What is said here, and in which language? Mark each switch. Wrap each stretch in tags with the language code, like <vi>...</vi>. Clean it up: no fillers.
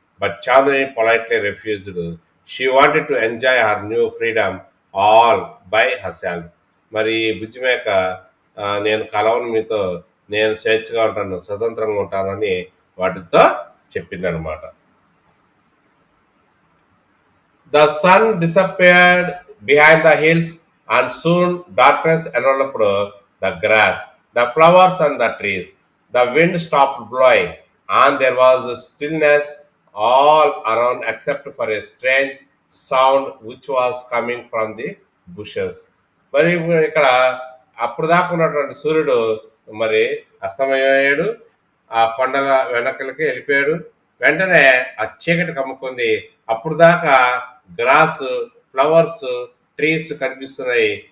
<en>But Chandini politely refused. She wanted to enjoy her new freedom all by herself.</en> <te>మరి ఈ బుజ్జి మేక నేను కలవను మీతో, నేను స్వేచ్ఛగా ఉంటాను, స్వతంత్రంగా ఉంటానని వాటితో చెప్పిందనమాట.</te> <en>The sun disappeared behind the hills and soon darkness enveloped the grass, the flowers, and the trees. The wind stopped blowing, and there was stillness all around except for a strange sound which was coming from the bushes.</en> <te>మరి ఇక్కడ అప్పుడు దాకా ఉన్నటువంటి సూర్యుడు మరి అస్తమయ్యాడు, ఆ కొండల వెనకలకి వెళ్ళిపోయాడు. వెంటనే ఆ చీకటి కమ్ముకుంది. అప్పుడు దాకా గ్రాస్, ఫ్లవర్స్, ట్రీస్ కనిపిస్తున్నాయి.</te>